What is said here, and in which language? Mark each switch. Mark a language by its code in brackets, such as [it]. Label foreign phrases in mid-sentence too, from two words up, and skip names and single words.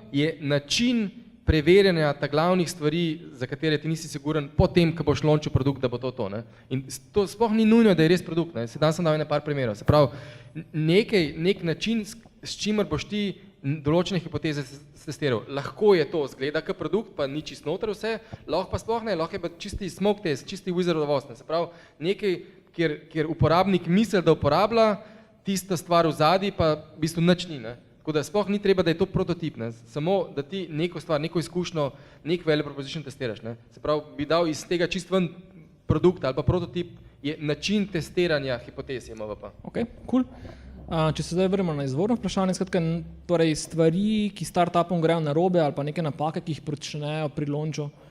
[sl] MVP je način, preverjanja ta glavnih stvari, za katere ti nisi siguren, potem, ko boš launchil produkt, da bo to. Ne? In to sploh ni nujno, da je res produkt. Ne? Sedaj sem dal par primerov. Se pravi, nek način, s čimer boš ti določene hipoteze testiral. Lahko je to zgleda kot produkt, pa ni čist noter vse, lahko pa sploh ne, lahko je pa čisti [en] smoke test, [sl] čisti [en] wizard of Oz. [sl] Se pravi, nekaj, kjer uporabnik misli, da uporablja, tista stvar v zadnji pa v bistvu nič ni. Ne? Tako da sploh ni treba, da je to prototip, ne? Samo da ti neko stvar, neko izkušnjo, nek [en] value proposition [sl] testiraš. Ne? Se pravi, bi dal iz tega čist ven produkt ali pa prototip, je način testiranja hipotez je MVP. [en] Ok, cool. [sl] Če se zdaj vrnemo na izvorno vprašanje, skratka, torej stvari, ki startupom grejo narobe ali pa neke napake, ki jih počnejo pri launchu.